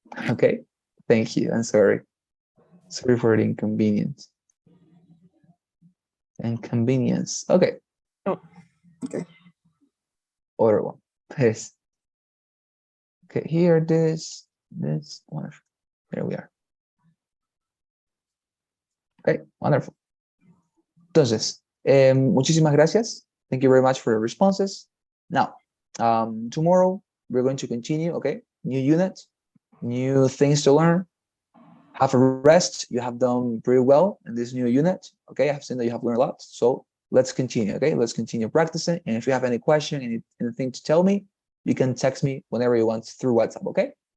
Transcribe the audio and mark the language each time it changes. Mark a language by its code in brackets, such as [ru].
[en] Okay, thank you. I'm sorry. Sorry for the inconvenience. Inconvenience. Okay. Oh, okay. Other one. This. Okay, here, this, wonderful. There we are. Okay, wonderful. [es] Entonces, muchísimas gracias. [en] Thank you very much for your responses. Now, tomorrow we're going to continue, okay? New unit, new things to learn. Have a rest. You have done pretty well in this new unit, okay? I've seen that you have learned a lot. So let's continue, okay? Let's continue practicing. And if you have any question, anything to tell me, you can text me whenever you want through WhatsApp, okay?